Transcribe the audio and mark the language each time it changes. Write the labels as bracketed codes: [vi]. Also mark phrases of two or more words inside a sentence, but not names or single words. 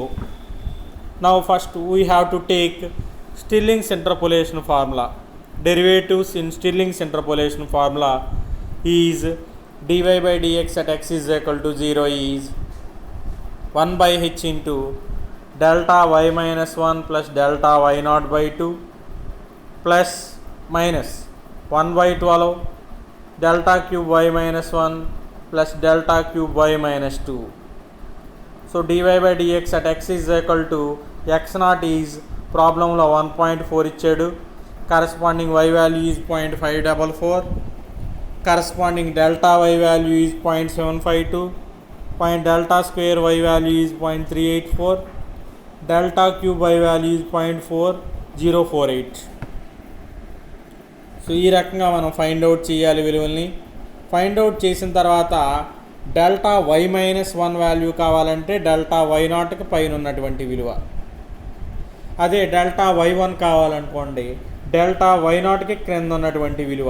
[en] Now first we have to take Stirling's interpolation formula. derivatives in Stirling's interpolation formula is dy by dx at x is equal to 0 is 1 by h into delta y minus 1 plus delta y naught by 2 plus minus 1 by 12 delta cube y minus 1 plus delta cube y minus 2. So dy by dx at x is equal to x naught is problem [te] లో 1.4 ఇచ్చాడు. [en] కరస్పాండింగ్ y value is 0.544, corresponding delta y value is 0.752, point delta square y value is 0.384, delta cube y value is 0.4048. [te] సో ఈ రకంగా మనం [en] find out [te] చేయాలి విలువల్ని. [en] find out [te] చేసిన తర్వాత [en] delta y minus 1 value [te] కావాలంటే [en] delta y naughtకి [te] పైన ఉన్నటువంటి విలువ, అదే [en] delta y 1 [te] కావాలనుకోండి [en] delta y naughtకి [te] క్రింద ఉన్నటువంటి విలువ.